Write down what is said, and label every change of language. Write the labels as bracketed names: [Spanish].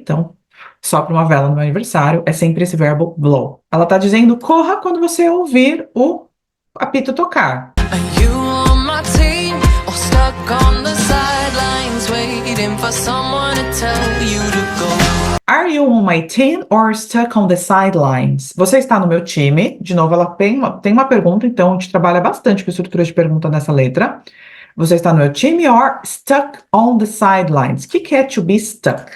[Portuguese] Então, sopra uma vela no meu aniversário. É sempre esse verbo blow. Ela está dizendo, corra quando você ouvir o apito tocar. [English] Are you on my team or stuck on the sidelines waiting for someone to tell you to go? Are you on my team or stuck on the sidelines? [Portuguese] Você está no meu time? De novo, ela tem uma pergunta, então a gente trabalha bastante com estrutura de pergunta nessa letra. Você está no meu time [English] or stuck on the sidelines. [Portuguese] O que é to be stuck?